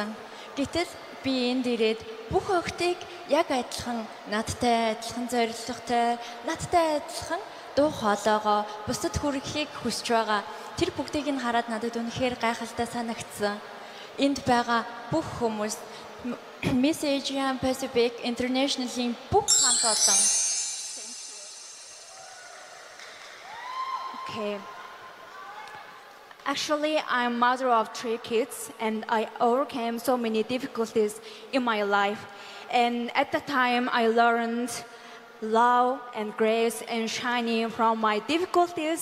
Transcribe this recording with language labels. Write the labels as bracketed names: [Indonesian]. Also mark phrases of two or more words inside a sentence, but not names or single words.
[Mongolian] Гэтэл би энд ирээд бүх охтыг яг адилхан надтай адилхан зоригтой, надтай адилхан дуу хоолойгоо бусдад хүргэхийг хүсэж байгаа. Тэр бүгдийг нь хараад надад үнэхээр гайхалтай санагдсан. Энд байгаа бүх хүмүүс Miss Asian Pacific International-ийн бүх хамт олон. [English] Okay. Actually, I'm mother of 3 kids, and I overcame so many difficulties in my life. And at the time, I learned love and grace and shining from my difficulties.